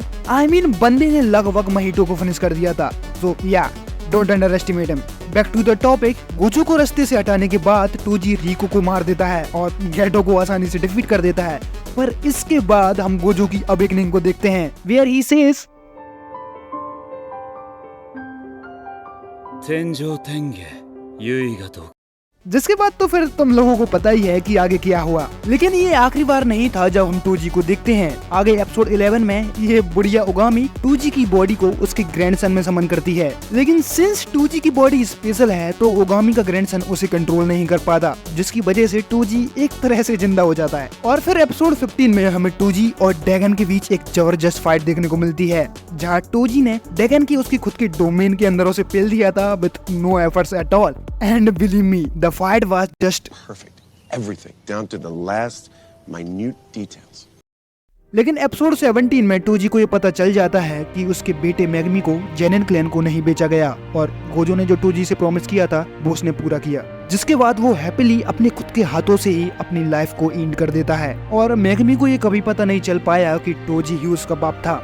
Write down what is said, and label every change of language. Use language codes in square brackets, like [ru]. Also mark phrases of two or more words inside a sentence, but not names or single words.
[en] I mean [hi] बंदे ने लगभग महिटो को फिनिश कर दिया था, [en] so ya don't underestimate him. back to the topic, [hi] गोजो को रास्ते से हटाने के बाद टोजी रिको को मार देता है और गेटो को आसानी से डिफीट कर देता है, पर इसके बाद हम गोजो की अवेकनिंग को देखते हैं, [en] where he says [ja] 天上天下唯我独 [hi] जिसके बाद तो फिर तुम लोगों को पता ही है कि आगे क्या हुआ। लेकिन ये आखिरी बार नहीं था जब हम टूजी को देखते हैं। आगे एपिसोड 11 में ये बुढ़िया ओगामी टूजी की बॉडी को उसके ग्रैंडसन में समन करती है, लेकिन सिंस टूजी की बॉडी स्पेशल है तो ओगामी का ग्रैंडसन उसे कंट्रोल नहीं कर पाता, जिसकी वजह से टूजी एक तरह से जिंदा हो जाता है। और फिर एपिसोड 15 में हमें टूजी और डैगन के बीच एक जबरदस्त फाइट देखने को मिलती है, जहाँ टूजी ने डैगन की उसकी खुद के डोमेन के अंदर उसे पेल दिया था [en] with no efforts at all, and believe me the fight was just perfect. Everything, down to the last minute details. [hi] लेकिन एपिसोड 17 में टूजी को ये पता चल जाता है कि उसके बेटे मैगमी को जेनिन क्लैन को नहीं बेचा गया, और गोजो ने जो टूजी से प्रॉमिस किया था वो उसने पूरा किया। जिसके बाद वो हैप्पीली अपने खुद के हाथों से ही अपनी लाइफ को एंड कर देता है। और मेगमी को ये कभी पता नहीं चल पाया कि टोजी ही उसका बाप था।